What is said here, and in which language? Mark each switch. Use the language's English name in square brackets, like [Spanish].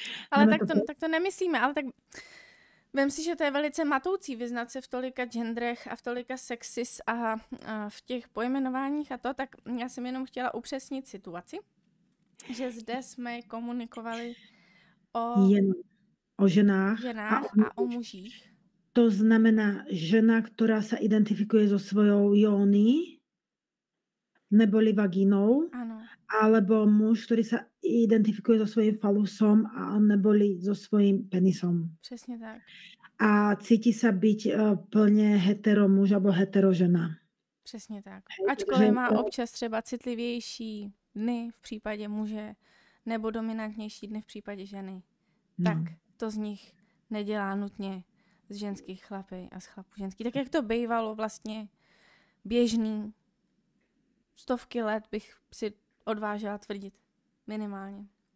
[Czech] Ale tak to nemyslíme, ale tak vem si, že to je velice matoucí vyznat se v tolika genderech a v tolika sexis a v těch pojmenováních a to, tak já jsem jenom chtěla upřesnit situaci, že zde jsme komunikovali o ženách a o mužích. [Slovak] To znamená žena, ktorá sa identifikuje so svojou jóny, neboli vagínou, [Czech] ano. [Slovak] Alebo muž, ktorý sa identifikuje so svojím falusom a neboli so svojím penisom. [Czech] Přesně tak. [Slovak] A cíti sa byť plne hetero muž alebo hetero žena. [Czech] Přesně tak. Ačkoliv má občas třeba citlivější dny v případě muže nebo dominantnější dny v případě ženy, tak to z nich nedělá nutně z ženských chlapy a z chlapů ženský. Tak jak to bývalo vlastně běžný, stovky let bych si odvážila tvrdit. Minimálně.